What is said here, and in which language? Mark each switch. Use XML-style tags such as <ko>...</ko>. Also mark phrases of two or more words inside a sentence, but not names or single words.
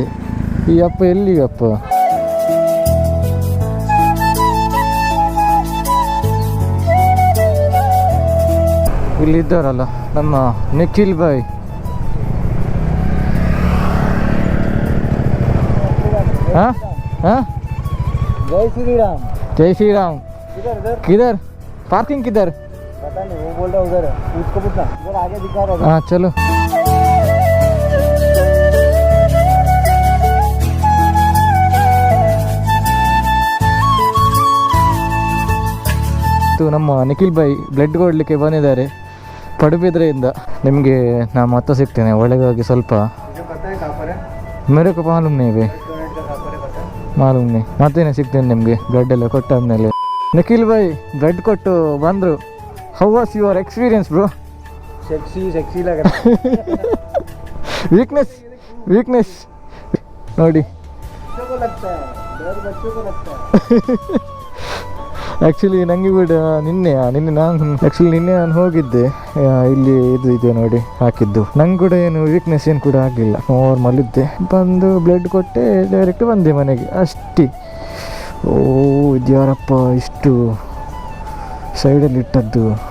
<kn>ಈ ಅಪ್ಪ ಎಲ್ಲಿ ಅಪ್ಪ? ಇಲ್ಲಿದ್ದಾರಲ್ಲ ನಮ್ಮ ನಿಖಿಲ್ ಭಾಯ್. ಹಾಂ ಹಾಂ,</kn> <hi>जय श्री राम. जय श्री राम. किधर पार्किंग किधर? पता नहीं, वो बोल रहा उधर है, उसको पूछना. उधर आगे दिखा रहा है. हाँ चलो.</hi> <kn>ನಮ್ಮ ನಿಖಿಲ್ ಭಾಯ್ ಬ್ಲಡ್ ಕೊಡಲಿಕ್ಕೆ ಬಂದಿದ್ದಾರೆ ಪಡುಬಿದ್ರೆಯಿಂದ. ನಿಮಗೆ ನಾನು ಮತ್ತೆ ಸಿಗ್ತೇನೆ ಒಳಗಾಗಿ ಸ್ವಲ್ಪ.</kn> <hi>मेरेको मालूम</hi> <kn>ನೀವೇ ಮಾಲೂಮ್ ನೀ ಮತ್ತೇನೆ ಸಿಗ್ತೇನೆ ನಿಮಗೆ ಬ್ಲಡ್ ಎಲ್ಲ ಕೊಟ್ಟಾದ್ಮೇಲೆ. ನಿಖಿಲ್ ಭಾಯ್ ಬ್ಲಡ್ ಕೊಟ್ಟು ಬಂದರು.</kn> <en>How was your experience bro?</en> <hi>सेक्सी लग रहा है.</hi> <kn>ವೀಕ್ನೆಸ್ ನೋಡಿ.</kn> <hi>बच्चों को लगता है, डर बच्चों को लगता है.</hi> <kn>ಆ್ಯಕ್ಚುಲಿ ನನಗೆ ಕೂಡ ನಿನ್ನೆ ನಾನು ಹೋಗಿದ್ದೆ, ಇಲ್ಲಿ ಇದು ಇದೆ ನೋಡಿ ಹಾಕಿದ್ದು. ನಂಗೆ ಕೂಡ ಏನು ವೀಕ್ನೆಸ್ ಏನು ಕೂಡ ಆಗಲಿಲ್ಲ, ನಾರ್ಮಲ್ ಇದ್ದೆ. ಬಂದು ಬ್ಲಡ್ ಕೊಟ್ಟೆ, ಡೈರೆಕ್ಟ್ ಬಂದೆ ಮನೆಗೆ ಅಷ್ಟೇ. ಓ ಇದ್ಯಾರಪ್ಪ ಇಷ್ಟು ಸೈಡಲ್ಲಿ ಇಟ್ಟದ್ದು?</kn>